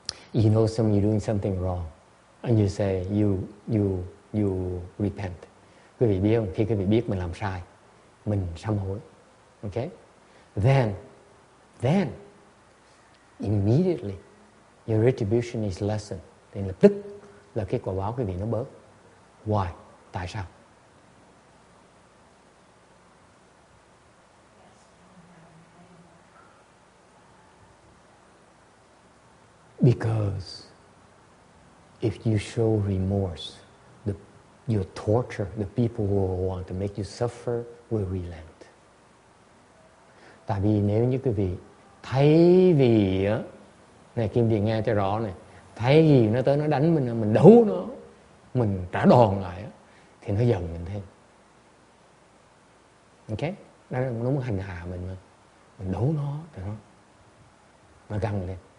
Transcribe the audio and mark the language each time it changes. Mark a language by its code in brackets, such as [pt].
[en] You know you're doing something wrong, and you say you repent. [vi] Quý vị biết không? Khi quý vị biết mình làm sai, mình sám hối, okay? [en] Then immediately your retribution is lessened. [vi] Thì lập tức là cái quả báo quý vị nó bớt. [en] Why? [vi] Tại sao? [en] Because if you show remorse, your torture, the people who want to make you suffer will relent. [vi] Tại vì nếu như quý vị thay vì á, này Kim Tiền nghe cho rõ này, thay vì nó tới nó đánh mình đấu nó, mình trả đòn lại á, thì nó giận mình thêm. Ok? Nó muốn hành hạ mình mà. Mình đấu nó thì nó găng lên.